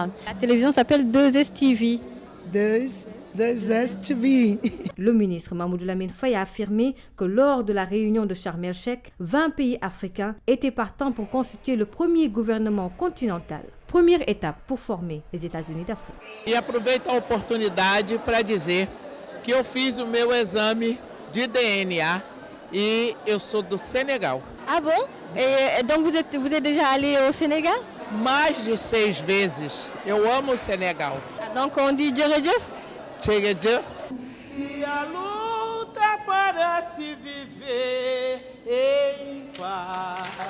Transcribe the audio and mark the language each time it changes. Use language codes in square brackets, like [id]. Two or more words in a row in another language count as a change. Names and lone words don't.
[fr] La télévision s'appelle 2S TV. 2S TV. Le ministre Mamoudou Lamine Faye a affirmé que lors de la réunion de Sharm el-Sheikh, 20 pays africains étaient partants pour constituer le premier gouvernement continental. Première étape pour former les États-Unis d'Afrique. [pt] E aproveito a oportunidade para dizer que eu fiz o meu exame de DNA e eu sou do Senegal. [fr] Ah bon? Et donc vous êtes déjà allé au Sénégal? [pt] Mais de 6 vezes. Eu amo o Senegal. [fr] Donc on dit Djeredjef? Djeredjef. [pt] E a luta para se viver em paz.